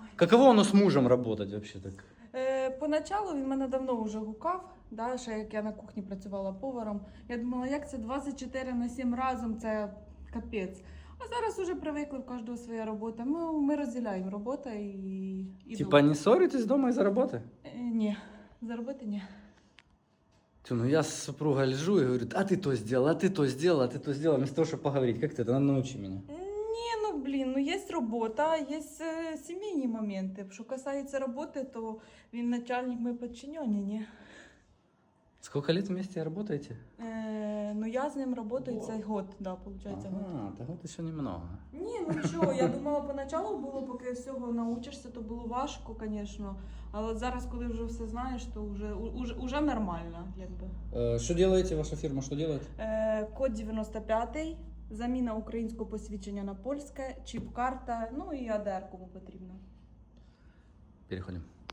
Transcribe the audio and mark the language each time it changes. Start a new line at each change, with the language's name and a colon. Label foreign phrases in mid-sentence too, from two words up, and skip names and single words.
Russian: Каково
Ukrainian: воно з
Russian: мужем работать вообще так?
Ukrainian: Поначалу він мене давно вже гукав, да, ще як я на кухні працювала поваром. Я думала, як це 24/7 разом, це капець. А зараз уже привикли, в кожного своя робота. Ми розділяємо роботу і
Russian: Типа не ссоритесь дома из-за работы?
Ukrainian: Ні, за роботи ні.
Russian: Ну я с супругой лежу и говорю, а ты то сделал, а ты то сделал, а ты то сделал. Вместо того, чтобы поговорить, как ты это, научи меня.
Ukrainian: Ні, ну блін, ну є робота, є сімейні моменти. Що касається роботи, то він начальник, ми підчинені, ні.
Russian: Сколько лет вместе работаете?
Ukrainian: Ну я з ним працюю цей год, да, виходить, год.
Russian: Ага, так вот еще немного.
Ukrainian: Ні, ну нічого, я думала, поначалу було, поки всього навчишся, то було важко, звісно. Але зараз, коли вже все знаєш, то вже нормально, якби.
Russian: Что делаете, ваша фирма, что делает?
Ukrainian: Код 95, заміна українського посвідчення на польське, чіп-карта, ну і АДР, кому потрібно.
Russian: Переходим.